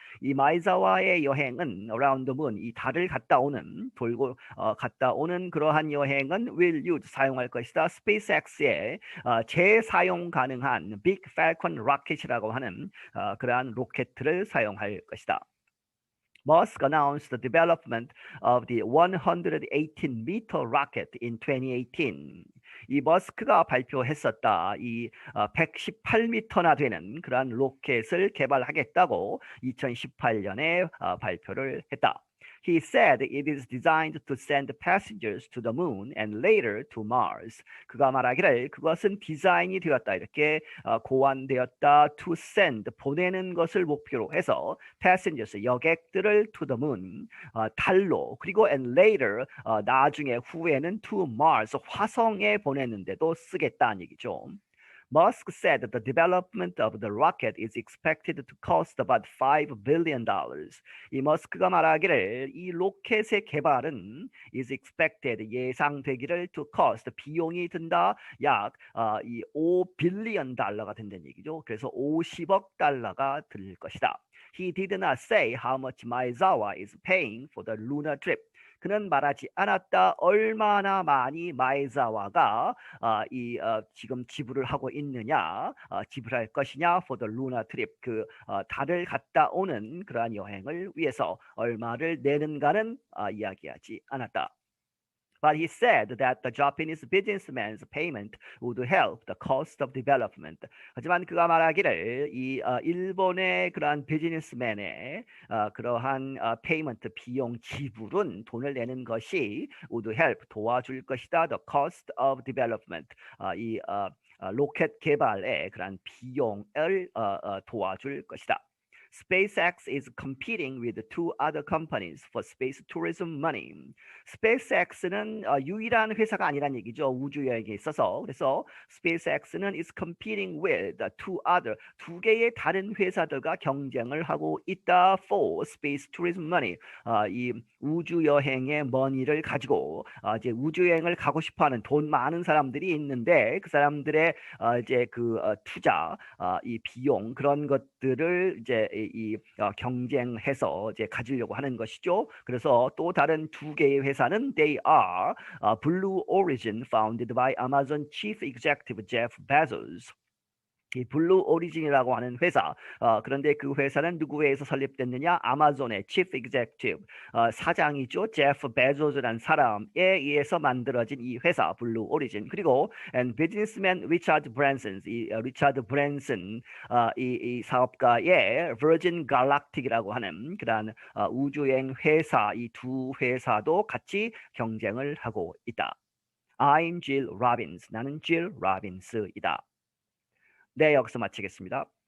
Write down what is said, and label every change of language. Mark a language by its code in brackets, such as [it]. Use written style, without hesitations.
[ko] 이 마이자와의 여행은 [en] around the moon, [ko] 이 달을 갔다 오는 갔다 오는 그러한 여행은 [en] will use [ko] 사용할 것이다. SpaceX의 재사용 가능한 Big Falcon rocket이라고 하는 그러한 로켓을 사용할 것이다. [en] Musk announced the development of the 118-meter rocket in 2018. [ko] 이 머스크가 발표했었다. 이 118m나 되는 그러한 로켓을 개발하겠다고 2018년에 발표를 했다. [en] He said it is designed to send passengers to the moon and later to Mars. [ko] 그가 말하기를 그것은 디자인이 되었다. 이렇게 고안되었다. [en] To send, [ko] 보내는 것을 목표로 해서 [en] passengers, [ko] 여객들을 [en] to the moon, [ko] 달로, 그리고 [en] and later, [ko] 나중에 후에는 [en] to Mars, [ko] 화성에 보내는데도 쓰겠다는 얘기죠. [en] Musk said that the development of the rocket is expected to cost about $5 billion. [ko] 이 머스크가 말하기를 이 로켓의 개발은 [en] is expected [ko] 예상되기를 [en] to cost [ko] 비용이 든다 약 이 5빌리언 달러가 된다는 얘기죠. 그래서 50억 달러가 들 것이다. [en] He did not say how much Maezawa is paying for the lunar trip. [ko] 그는 말하지 않았다. 얼마나 많이 마에자와가 지금 지불을 하고 있느냐, 지불할 것이냐 [en] for the lunar trip [ko] 달을 갔다 오는 그러한 여행을 위해서 얼마를 내는가는 이야기하지 않았다. [en] But he said that the Japanese businessman's payment would help the cost of development. [ko] 하지만 그가 말하기를 일본의 그러한 비즈니스맨의 그러한 페이먼트 비용 지불은 돈을 내는 것이 [en] would help [ko] 도와줄 것이다. [en] The cost of development. [ko] 로켓 개발의 그러한 비용을 도와줄 것이다. [en] SpaceX is competing with two other companies for space tourism money. [ko] SpaceX는 유일한 회사가 아니란 얘기죠. 우주 여행에 있어서. 그래서 SpaceX는 [en] is competing with [ko] 두 개의 다른 회사들과 경쟁을 하고 있다 [en] for space tourism money. [ko] 이 우주 여행의 머니를 가지고 이제 우주 여행을 가고 싶어하는 돈 많은 사람들이 있는데 그 사람들의 이제 투자, 이 비용 그런 것들을 이제 경쟁해서 이제 가지려고 하는 것이죠. 그래서 또 다른 두 개의 회사는 [en] they are Blue Origin, founded by Amazon Chief Executive Jeff Bezos. [ko] 이 블루 오리진이라고 하는 회사, 그런데 그 회사는 누구에 의해서 설립됐느냐? 아마존의 Chief Executive 사장이죠. 제프 베조스라는 사람에 의해서 만들어진 이 회사 블루 오리진. 그리고 [en] and businessman [ko] 리차드 브랜슨, 리차드 브랜슨 이 사업가의 Virgin Galactic이라고 하는 그러한 우주여행 회사, 이 두 회사도 같이 경쟁을 하고 있다. [en] I'm Jill Robbins. [ko] 나는 Jill Robbins이다. 네, 여기서 마치겠습니다.